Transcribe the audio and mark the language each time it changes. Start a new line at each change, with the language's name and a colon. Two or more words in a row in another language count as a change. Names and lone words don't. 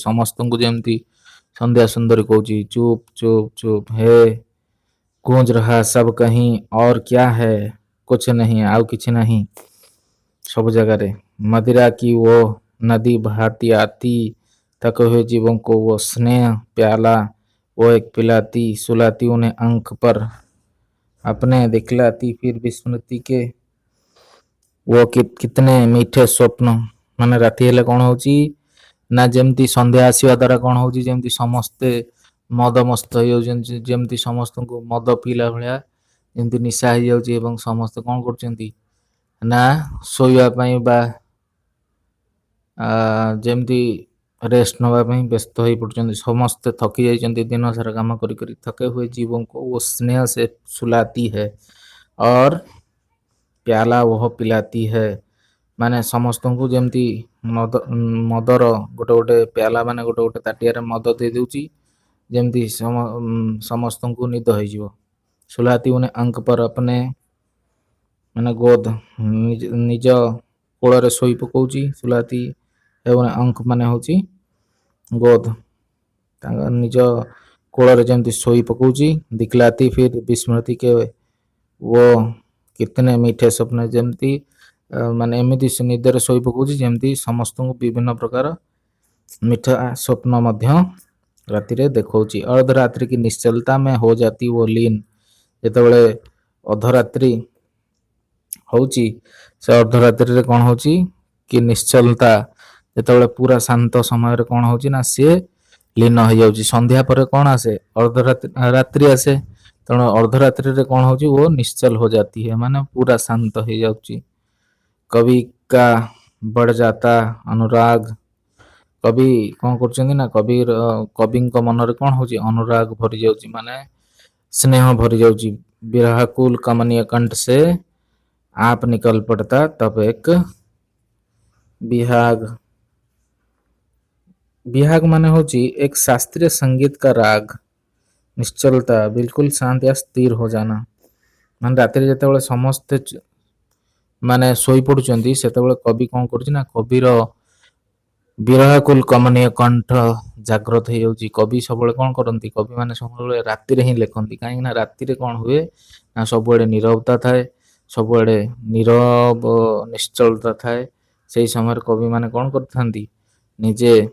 Odia: ସମସ୍ତଙ୍କୁ ଯେମିତି ସନ୍ଧ୍ୟା ସୁନ୍ଦରୀ କହୁଛି
Hindi: चुप चुप चुप है गूंज रहा सब कहीं और क्या है कुछ नहीं
Odia: ଆଉ କିଛି ନାହିଁ ସବୁ ଜାଗାରେ
Hindi: मदिरा की वो नदी बहाती आती थके हुए जीवों को वो स्नेह प्याला
Odia: वो एक पिलाती सुलाती उन्हें अंक पर अपने दिखलाती फिर विस्मृति के वो कितने मीठे स्वप्न ମାନେ ରାତି ହେଲେ କଣ ହଉଛି ନା ଯେମିତି ସନ୍ଧ୍ୟା ଆସିବା ଦ୍ଵାରା କଣ ହଉଛି ଯେମିତି ସମସ୍ତେ ମଦମସ୍ତ ହେଇଯାଉଛନ୍ତି ଯେମିତି ସମସ୍ତଙ୍କୁ ମଦ ପିଇଲା ଭଳିଆ ଯେମିତି ନିଶା ହେଇଯାଉଛି ଏବଂ ସମସ୍ତେ କଣ କରୁଛନ୍ତି ନା ଶୋଇବା ପାଇଁ ବା ଯେମିତି रेस्ट नवा ପାଇଁ ବ୍ୟସ୍ତ ହେଇ ପଡୁଛନ୍ତି ସମସ୍ତେ ଥକି ଯାଇଛନ୍ତି ଦିନ ସାରା କାମ କରି କରି
Hindi: थके हुए जीवों को वो स्नेह से सुलाती है और प्याला वह पिलाती है
Odia: ମାନେ ସମସ୍ତଙ୍କୁ ଯେମିତି ମଦର ଗୋଟେ ଗୋଟେ ପ୍ୟାଲା ମାନେ ଗୋଟେ ଗୋଟେ ତାଟିଆରେ ମଦ ଦେଇ ଦଉଛି ଯେମିତି ସମସ୍ତଙ୍କୁ ନିଦ ହେଇଯିବ
Hindi: सुलाती उन्हें अंक पर अपने
Odia: ମାନେ ଗୋଦ ନିଜ କୋଳରେ ଶୋଇ ପକଉଛି ସୁଲାତି ଏବଂ ଅଙ୍କ ମାନେ ହଉଛି ଗୋଦ ତାଙ୍କ ନିଜ କୋଳରେ ଯେମିତି ଶୋଇ ପକଉଛି
Hindi: दिखलाती फिर विस्मृति के वो कितने मीठे स्वप्न
Odia: ଯେମିତି ମାନେ ଏମିତି ନିଦରେ ଶୋଇ ପକଉଛି ଯେମିତି ସମସ୍ତଙ୍କୁ ବିଭିନ୍ନ ପ୍ରକାର ମିଠା ସ୍ୱପ୍ନ ମଧ୍ୟ ରାତିରେ ଦେଖଉଛି
Hindi: अर्धरात्रि की निश्चलता में हो जाती वो लीन
Odia: ଯେତେବେଳେ ଅଧରାତ୍ରି ହଉଛି ସେ ଅର୍ଦ୍ଧରାତ୍ରିରେ କଣ ହଉଛି କି ନିଶ୍ଚଲତା ଯେତେବେଳେ ପୁରା ଶାନ୍ତ ସମୟରେ କଣ ହଉଛି ନା ସିଏ ଲୀନ ହେଇଯାଉଛି ସନ୍ଧ୍ୟା ପରେ କଣ ଆସେ ରାତ୍ରି ଆସେ ତେଣୁ ଅର୍ଦ୍ଧରାତ୍ରିରେ କଣ ହଉଛି ଓ ନିଶ୍ଚଲ
Hindi: हो जाती है
Odia: ମାନେ ପୁରା ଶାନ୍ତ ହେଇଯାଉଛି
Hindi: कवि का बढ़ जाता अनुराग
Odia: कवि କଣ କରୁଛନ୍ତି ନା କବିଙ୍କ ମନରେ କଣ ହଉଛି ଅନୁରାଗ ଭରି ଯାଉଛି ମାନେ ସ୍ନେହ ଭରି ଯାଉଛି
Hindi: विरहकुल कमनीय कंठ से आप निकल पड़ता तब एक बिहाग बिहाग
Odia: ମାନେ ହଉଛି
Hindi: एक शास्त्रीय संगीत का राग निश्चलता बिल्कुल शांत या स्थिर हो जाना
Odia: ମାନେ ରାତିରେ ଯେତେବେଳେ ସମସ୍ତେ ମାନେ ଶୋଇ ପଡୁଛନ୍ତି ସେତେବେଳେ କବି କଣ କରୁଛି ନା କବିର ବିରହକୁଲ କମନୀୟ କଣ୍ଠ ଜାଗ୍ରତ ହେଇଯାଉଛି କବି ସବୁବେଳେ କଣ କରନ୍ତି କବି ମାନେ ସବୁବେଳେ ରାତିରେ ହିଁ ଲେଖନ୍ତି କାହିଁକି ନା ରାତିରେ କଣ ହୁଏ ନା ସବୁଆଡେ ନୀରବତା ଥାଏ ସବୁଆଡେ ନୀରବ ନିଶ୍ଚଳତା ଥାଏ ସେଇ ସମୟରେ କବି ମାନେ କଣ କରିଥାନ୍ତି ନିଜେ